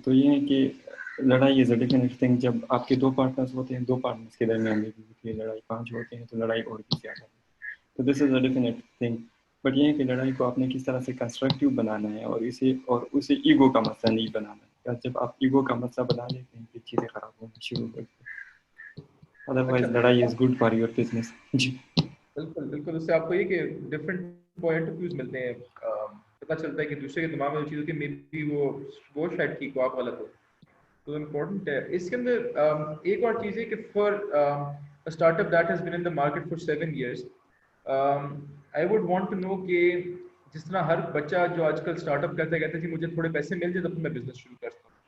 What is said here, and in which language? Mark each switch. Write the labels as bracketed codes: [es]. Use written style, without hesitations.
[ur] تو یہ ہے کہ لڑائی [en] Is a definite thing. [ur] جب آپ کے 2 پارٹنرز ہوتے ہیں, 2 پارٹنرز کے درمیان بھی ہوتی ہے لڑائی, 5 ہوتے ہیں تو لڑائی اور بھی زیادہ ہے. تو [en] This is a definite thing. [ur] بٹ یہ ہے کہ لڑائی کو آپ نے کس طرح سے کنسٹرکٹیو بنانا ہے, اور اسے ایگو کا مسئلہ نہیں بنانا ہے. جب آپ ایگو کا مسئلہ بنا لیتے ہیں پھر چیزیں خراب ہونا شروع ہو جاتی ہیں. [en] otherwise لڑائی is good for your business. [ur] جی بالکل بالکل، اس سے آپ کو یہ کہ ڈفرینٹ پوائنٹ آف ویوز ملتے ہیں، پتہ چلتا ہے کہ دوسرے کے دماغ میں وہ چیز کہ میری وہ شاید ٹھیک ہو، آپ غلط ہو. تو امپورٹنٹ ہے. اس کے اندر ایک اور چیز ہے کہ [en] for startup that has been in the market for 7 years I would want to know [ur] کہ جس طرح ہر بچہ جو آج کل اسٹارٹ اپ کرتا ہے کہتا ہے کہ مجھے تھوڑے پیسے مل جائے تب میں بزنس شروع کرتا ہوں.